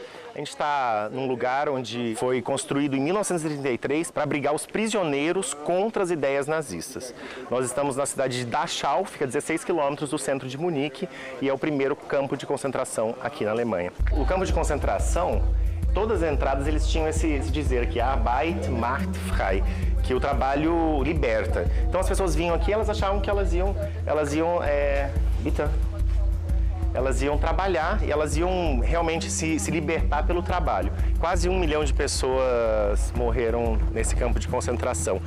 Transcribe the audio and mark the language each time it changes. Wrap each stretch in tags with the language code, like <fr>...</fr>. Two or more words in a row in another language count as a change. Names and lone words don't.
<pt>A gente está num lugar onde foi construído em 1933 para abrigar os prisioneiros contra as ideias nazistas. Nós estamos na cidade de Dachau, fica a 16 quilômetros do centro de Munique e é o primeiro campo de concentração aqui na Alemanha. O campo de concentração, todas as entradas eles tinham esse dizer aqui,</pt> <de>Arbeit macht frei,</de> <pt>que o trabalho liberta. Então as pessoas vinham aqui, elas achavam que elas iam trabalhar e elas iam realmente se libertar pelo trabalho. Quase 1 milhão de pessoas morreram nesse campo de concentração.</pt>